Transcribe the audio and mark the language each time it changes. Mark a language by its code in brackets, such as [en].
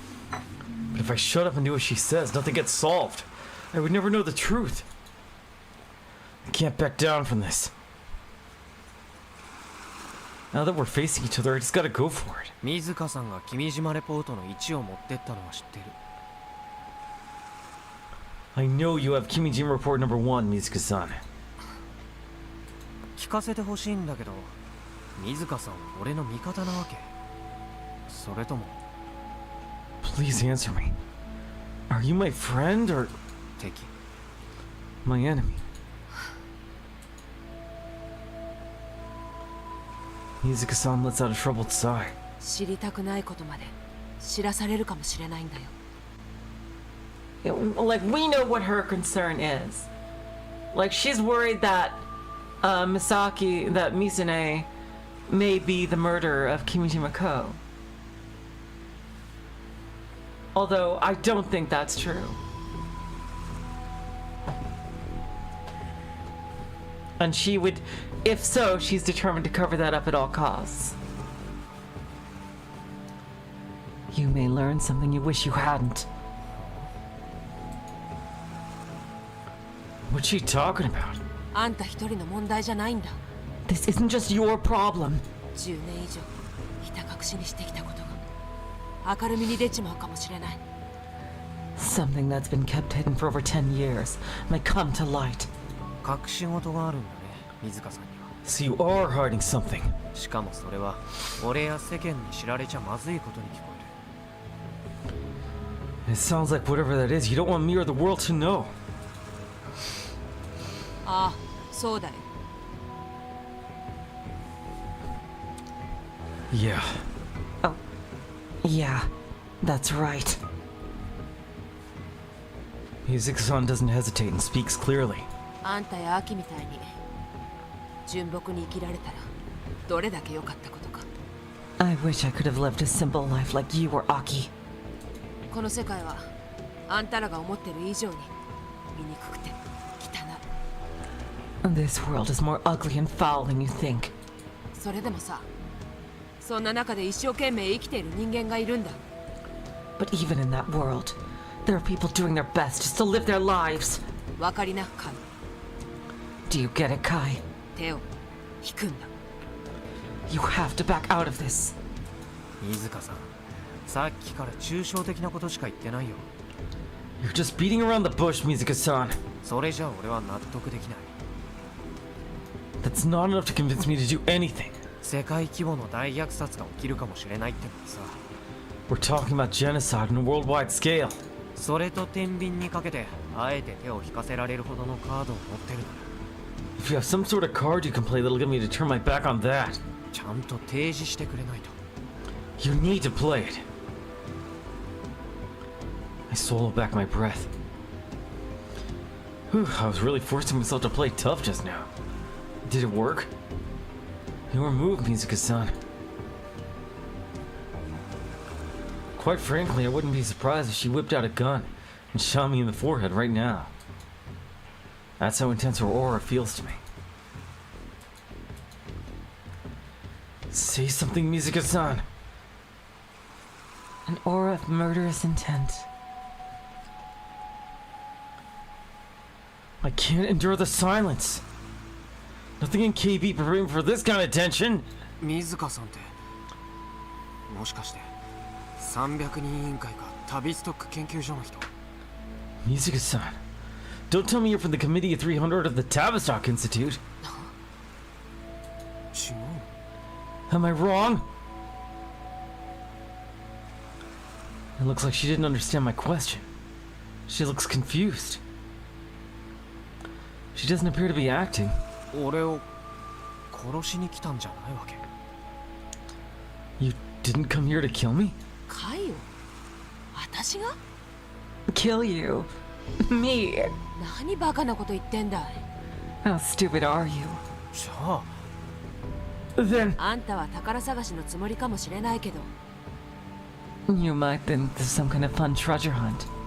[en] But if I shut up and do what she says, nothing gets solved. I would never know the truth. I can't back down from this. Now that we're facing each other, I just gotta go for it. [ja] 水香さんが君島レポートの1を持ってったのは知ってる。 [en] I know you have Kimijima report number 1, Mizuka-san. [ja] 聞かせてほしいんだけど、水香さん俺の味方なわけ？それとも [en] Please answer me. Are you my friend or [ja] 敵？ [en] my enemy? Mizuka-san lets out a troubled sigh. [ja] 知りたくないことまで知らされるかもしれないんだよ。 [en] Like, we know what her concern is. Like, she's worried that Misaki, that Misune may be the murderer of Kimijima Ko. Although, I don't think that's true. And she would, if so, she's determined to cover that up at all costs. You may learn something you wish you hadn't. What's she talking about? [ja] あんた一人の問題じゃないんだ。 [en] This isn't just your problem. [ja] 10年以上ひた隠しにしてきたことが明るみに出ちまうかもしれない。 [en] Something that's been kept hidden for over 10 years might come to light. [ja] 隠し事があるんだね、水香さんには。 [en] So you are hiding something. [ja] しかもそれは俺や世間に知られちゃまずいことに聞こえる。 [en] It sounds like whatever that is, you don't want me or the world to know. [ja] ああ、そうだよ。 [en] Yeah. Yeah, that's right. Mizuka-san doesn't hesitate and speaks clearly. [ja] あんたやアキみたいに純朴に生きられたらどれだけ良かったことか。 [en] I wish I could have lived a simple life like you or Aki. [ja] この世界はあんたらが思ってる以上に醜くて汚い。 [en] This world is more ugly and foul than you think. [ja] それでもさ、そんな中で一生懸命生きている人間がいるんだ。 [en] But even in that world, there are people doing their best just to live their lives. [ja] わかりな、カイ。 [en] Do you get it, Kai? [ja] 手を引くんだ。 [en] You have to back out of this. [ja] 水香さん、さっきから抽象的なことしか言ってないよ。 [en] You're just beating around the bush, Mizuka-san. [ja] それじゃ俺は納得できない。 [en] That's not enough to convince me to do anything. [ja] 世界規模の大虐殺が起きるかもしれないってのにさ。 [en] We're talking about genocide on a worldwide scale. [ja] それと天秤にかけてあえて手を引かせられるほどのカードを持ってるなら [en] If you have some sort of card you can play that'll get me to turn my back on that, [ja] ちゃんと提示してくれないと。 [en] you need to play it. I swallow back my breath. Whew, I was really forcing myself to play tough just now. Did it work? Your move, Mizuka-san. Quite frankly, I wouldn't be surprised if she whipped out a gun and shot me in the forehead right now. That's how intense her aura feels to me. Say something, Mizuka-san. An aura of murderous intent. I can't endure the silence. Nothing in KB preparing for this kind of tension. [ja] 水香さんってもしかして300人委員会か旅ストック研究所の人？ [en] Mizuka-san, don't tell me you're from the Committee of 300 of the Tavistock Institute. [ja] 違う。 [en] Am I wrong? It looks like she didn't understand my question. She looks confused. She doesn't appear to be acting. [ja] 俺を殺しに来たんじゃないわけ。 [en] You didn't come here to kill me? [ja] カイを私が [en] Kill you? Me? [ja] 何バカなこと言ってんだい。 [en] How stupid are you? [ja] じゃあ [en] Then [ja] あんたは宝探しのつもりかもしれないけど、 [en] You might think there's some kind of fun treasure hunt,